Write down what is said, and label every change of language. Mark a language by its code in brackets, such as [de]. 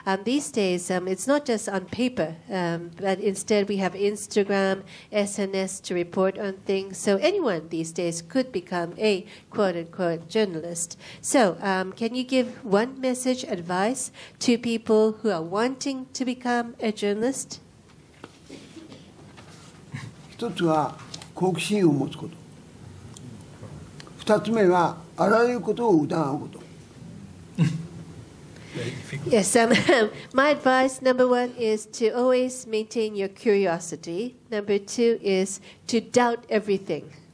[en] These days, it's not just on paper, but instead we have Instagram, SNS to report on things. So anyone these days could become a quote-unquote journalist. So can you give one message, advice to people who are wanting to become a journalist? [ja] 一つは好奇心を持つこと。二つ目はあらゆることを疑うこと。 [en] Yes, my advice, number one, is to always maintain your curiosity. Number two is to doubt everything.